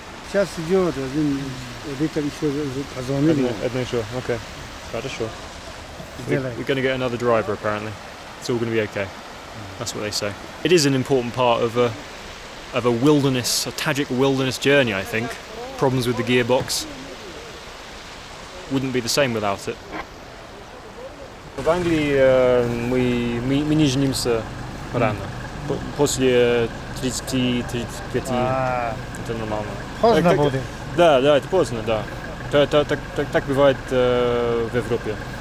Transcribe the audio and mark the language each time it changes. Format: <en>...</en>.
<ru>Сейчас идет где-то еще позвонили. Одно еще, окей. Хорошо.</ru> <en>We're going to get another driver apparently. It's all going to be okay. That's what they say. It is an important part of a wilderness, a Tajik wilderness journey, I think. Problems with the gearbox. Wouldn't be the same without it.</en> <ru>В Англии мы не женимся рано. После 30-35 это нормально. Поздно будет. Да, это поздно, да. Так бывает в Европе.</ru>